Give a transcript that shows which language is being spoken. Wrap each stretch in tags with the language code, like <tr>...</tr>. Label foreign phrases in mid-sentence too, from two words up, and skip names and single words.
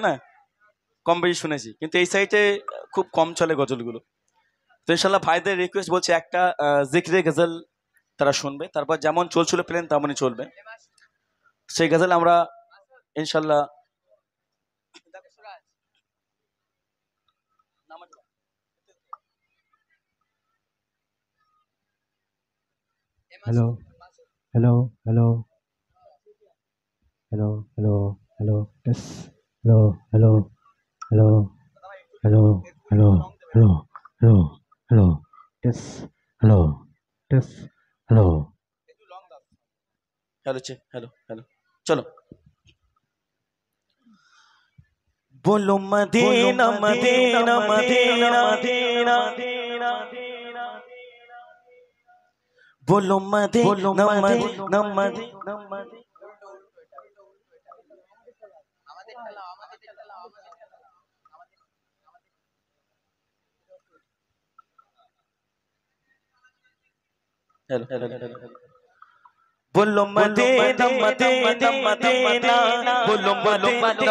<bn>না কম বেশি শুনেছি কিন্তু এই সাইটে খুব কম চলে গজলগুলো তো ইনশাল্লাহ ভাইদের রিকোয়েস্ট বলছে একটা জিক্রে গজল তারা শুনবে তারপর যেমন চলছিল প্লেন তেমনই চলবে সেই গজল আমরা ইনশাল্লাহ</bn> <en>Hello, hello, hello, hello, hello, hello, yes, hello, hello, hello, hello, hello, hello, hello, hello, yes, hello, yes, hello. hello hello hello</en> <hi>चलो बोलो मदीना मदीना मदीना मदीना बोलो मदीना मदीना मदीना</hi> <en>hello hello hello</en> <hi>बोलो मदीना मदीना मदीना बोलो मदीना</hi>